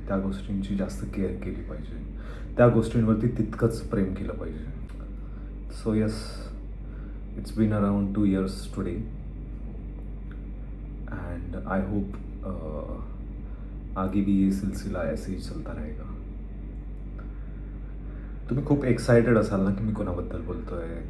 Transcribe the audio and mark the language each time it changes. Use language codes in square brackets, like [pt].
[mr] त्या गोष्टींची जास्त केअर केली पाहिजे. त्या गोष्टींवरती तितकंच प्रेम केलं पाहिजे. [en] so yes, it's been around 2 years today and I hope [hi] आगे भी ये सिलसिला ऐसे ही चलता रहेगा. [mr] तुम्ही खूप एक्साइटेड असाल ना की मी कोणाबद्दल बोलतोय.